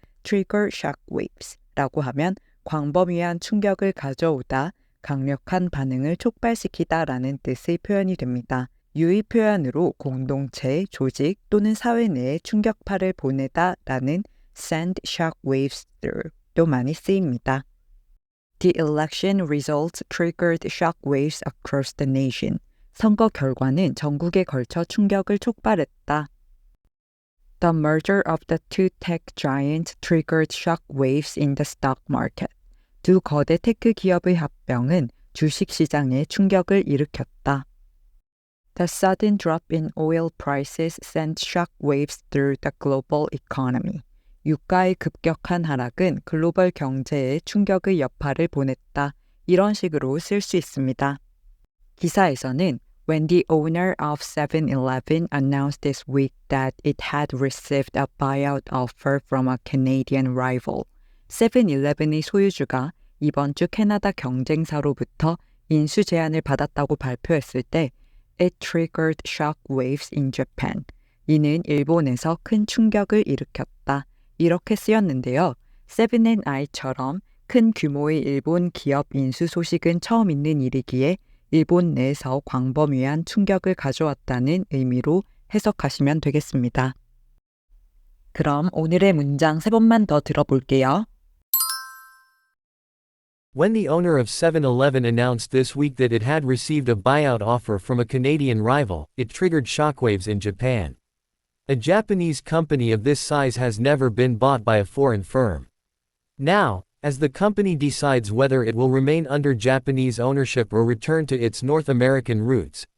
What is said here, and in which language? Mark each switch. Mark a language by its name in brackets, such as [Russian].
[Korean] trigger shock waves라고 하면 광범위한 충격을 가져오다, 강력한 반응을 촉발시키다 라는 뜻의 표현이 됩니다. 유의 표현으로 공동체, 조직 또는 사회 내에 충격파를 보내다 라는 send shock waves도 많이 쓰입니다. [English] The election results triggered shock waves across the nation. [Korean] 선거 결과는 전국에 걸쳐 충격을 촉발했다. [English] The merger of the two tech giants triggered shock waves in the stock market. [Korean] 두 거대 테크 기업의 합병은 주식 시장에 충격을 일으켰다. [English] The sudden drop in oil prices sent shock waves through the global economy. [Korean] 유가의 급격한 하락은 글로벌 경제에 충격의 여파를 보냈다. 이런 식으로 쓸 수 있습니다. 기사에서는 [English] When the owner of 7-Eleven announced this week that it had received a buyout offer from a Canadian rival, [Korean] 7-Eleven의 소유주가 이번 주 캐나다 경쟁사로부터 인수 제안을 받았다고 발표했을 때 [English] It triggered shock waves in Japan. [Korean] 이는 일본에서 큰 충격을 일으켰다. 이렇게 쓰였는데요. 7&i처럼 큰 규모의 일본 기업 인수 소식은 처음 있는 일이기에 일본 내에서 광범위한 충격을 가져왔다는 의미로 해석하시면 되겠습니다. 그럼 오늘의 문장 3번만 더 들어볼게요. [English] When the owner of 7-Eleven announced this week that it had received a buyout offer from a Canadian rival, it triggered shockwaves in Japan. A Japanese company of this size has never been bought by a foreign firm. Now, as the company decides whether it will remain under Japanese ownership or return to its North American roots,